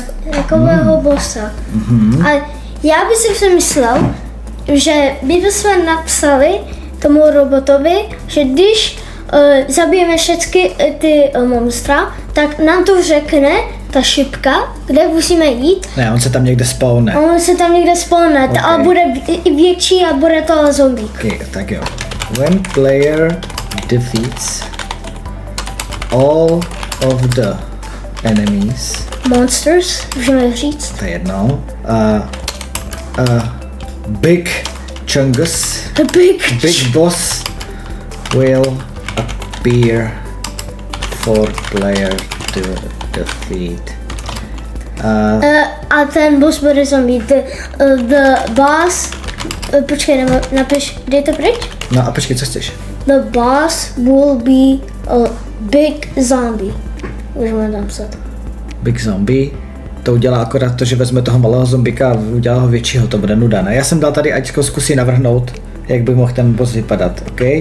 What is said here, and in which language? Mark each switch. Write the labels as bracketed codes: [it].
[cs] Takového bossa. A já bych si myslel, že bychom napsali tomu robotovi, že když zabijeme všechny ty monstra, tak nám to řekne ta šipka, kde musíme jít. Ne, on se tam někde spawne. On se tam někde spawne, Okay. a bude i větší a bude to zombie. Okay, tak jo. [en] When player defeats all of the enemies, [cs] Monsters, můžeme říct. to je jedno, [en] big chungus, The big boss will appear for player to defeat. [cs] A ten boss bude zombie. [en] The boss, [cs] počkej, napiš, dej to pryč. No a počkej, co chceš? [en] The boss will be a big zombie. [cs] Můžeme tam psat. [en] Big zombie. [cs] To udělá akorát to, že vezme toho malého zombika a udělá ho většího, to bude nuda, ne? Já jsem dal tady, ať zkusí navrhnout, jak by mohl ten boss vypadat, OK?